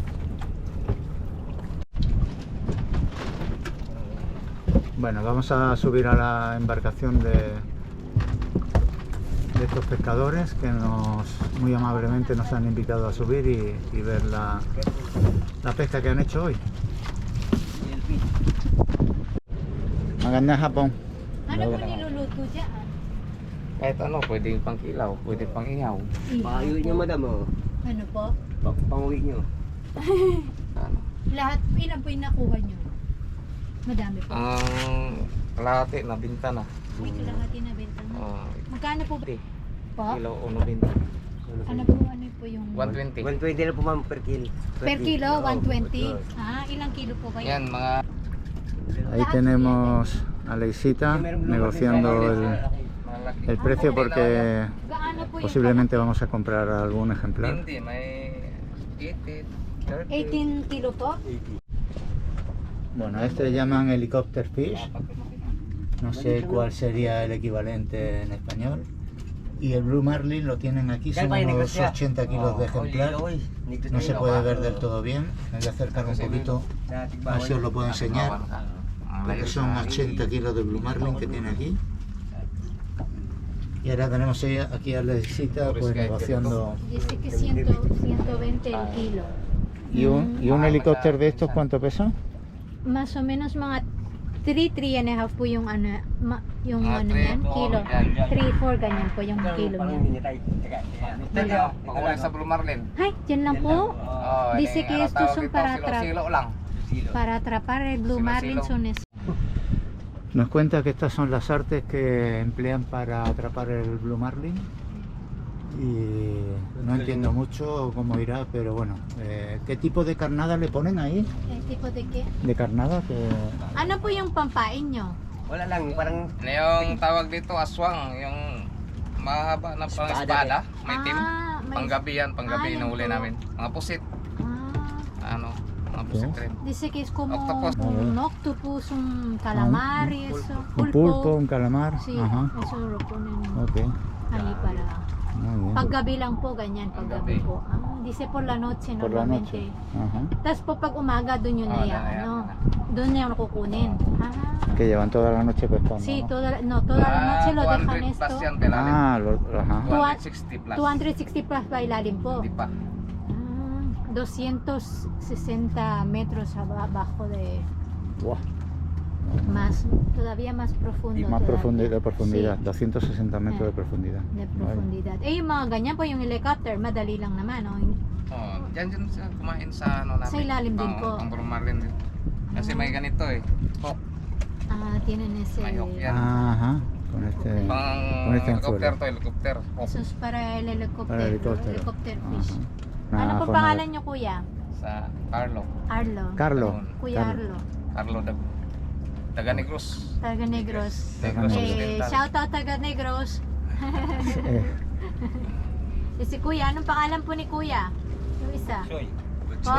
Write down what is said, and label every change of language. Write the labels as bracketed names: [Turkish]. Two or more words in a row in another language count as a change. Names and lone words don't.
[Spanish] Bueno, vamos a subir a la embarcación de estos pescadores que muy amablemente nos han invitado a subir y ver la pesca que han hecho hoy. [Filipino] Maganda hapon. Ano po niluluto dyan? Kahit ano, pwedeng pang kilaw, pwedeng pang ihaw. Payo nyo, madam, oh. Ano po? Panguwi nyo. Ano? Lahat, ilan po yung nakuha nyo? Madami po. Ang kalahati na binta na. May kalahati na benta mo. Magkano po ba? Po? Kilo o no binta. Ano po yung... 120. 120 na po, ma'am, [English] per kilo. Per kilo, [Filipino] 120. Ah, ilang kilo po ba Yan, yun? mga [Spanish] Ahí tenemos a Leisita negociando el precio porque [Filipino] Gaano po yung... [Spanish] posiblemente vamos a comprar algún ejemplar. [Filipino] hindi, may 80, 30. 18 kilo po? [Spanish] Bueno, este le llaman [English] helicopter fish, [Spanish] no sé cuál sería el equivalente en español. Y el Blue Marlin lo tienen aquí, son unos 80 kilos de ejemplar. No se puede ver del todo bien, me voy a acercar un poquito, a ver si os lo puedo enseñar. Porque son 80 kilos de Blue Marlin que tiene aquí. Y ahora tenemos aquí a Leisita pues negociando. Dice que 120 el kilo. ¿Y un helicóptero de estos cuánto pesa? Mas o menos [Filipino] mga 3.5 po yung ano, yung Mga ano 3, yan, kilo. 3-4 ganyan po yung kilo niya. Pag-uwi sa Blue Marlin. Ay, dyan lang po. Oh, [Spanish] Dice que estos son para [Filipino] silo lang. [Spanish] atrapar el Blue Marlin son Nos cuenta que estas son las artes que emplean para atrapar el Blue Marlin y no entiendo mucho cómo irá, pero bueno, ¿qué tipo de carnada le ponen ahí? tipo de qué? ¿De carnada? Que... [Filipino] Ano po yung pampain nyo? Wala lang, parang Ano yung tawag dito, aswang, yung mahaba na pang espada, may team. may- Panggabi yan, panggabi yan na huli po. namin. Mga pusit, Ah, ano, mga pusit rin. [Spanish] dice que es como Octopus. un octopus, un calamar y eso. Un pulpo, un calamar. Sí, Ajá. eso lo ponen Ok. ahí para... Muy bien. [Filipino] Paggabi lang po, ganyan, paggabi Paggabi. po. [Spanish] Ah, dice por la noche Por la normalmente. noche. Ajá. [Filipino] Tapos po pag umaga, doon yun na yan, yan, ano, doon niya kukunin. [Spanish] Ah, Que llevan toda la noche pescando. sí, ¿no? toda la noche lo dejan 200 esto. [Filipino] plus yan, pelalim. [Spanish] Ah, ajá. [Filipino] 260 plus. 260 plus pa ilalim po. Hindi pa. [Spanish] Ah, 260 metros abajo de Buah. más, todavía más profundo. Más todavía. de profundidad, Sí, 260 metros de profundidad. de Vale. profundidad. [Filipino] Eh, yung mga ganyan po, yung helicopter, madali lang naman. Oh. Oh, dyan sila kumain sa ano namin. Sa ilalim din po. Pang Blue Marlin din. Kasi may ganito eh. Hook. [Spanish] Ah, tienen ese... [Filipino] May hook yan. [Spanish] Ajá. Con este. [Filipino] Pang [Spanish] Con este [Filipino] helicopter [Spanish] anzuelo. [Filipino] to, helicopter. Hook. [Spanish] Eso es para el helicóptero. Para el helicóptero. [English] Helicopter fish. [Spanish] Ajá. [Filipino] Ano po [Spanish] forma de- [Filipino] pangalan nyo, kuya? Sa Carlo. Arlo. Carlo. Kuya Carlo. Arlo. Carlo Taga Negros. Taga Negros. Negros Occidental. [English] Shout out [Filipino] Taga Negros. Si Kuya, anong pangalan po ni Kuya? Yung isa. Po?